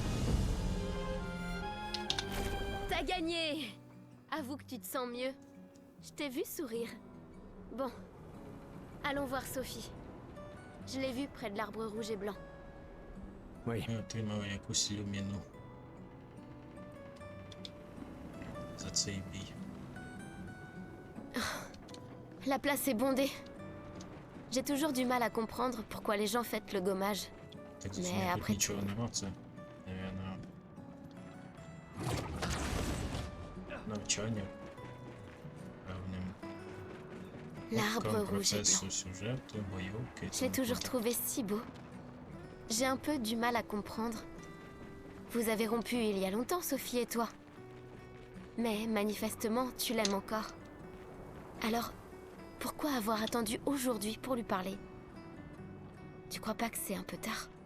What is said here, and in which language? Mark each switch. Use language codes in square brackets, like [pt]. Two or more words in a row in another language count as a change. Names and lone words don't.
[fr] T'as gagné! Avoue que tu te sens mieux. Je t'ai vu sourire. Bon, allons voir Sophie. Je l'ai vue près de l'arbre rouge et blanc. Oui, [uk] Отримав якусь ілюміну. За цей бій. [fr] La place est bondée. J'ai toujours du mal à comprendre pourquoi les gens fêtent le gommage. [uk] Так Не, зрозуміло, а тут при- нічого нема, це, наверно, навчання певним [fr] L'arbre [uk] урокам [fr] rouge et blanc. [uk] процесу сюжету, бойовки. [fr] Je l'ai toujours trouvé si beau. J'ai un peu du mal à comprendre. Vous avez rompu il y a longtemps, Sophie et toi. Mais manifestement, tu l'aimes encore. Alors, pourquoi avoir attendu aujourd'hui pour lui parler? Tu crois pas que c'est un peu tard?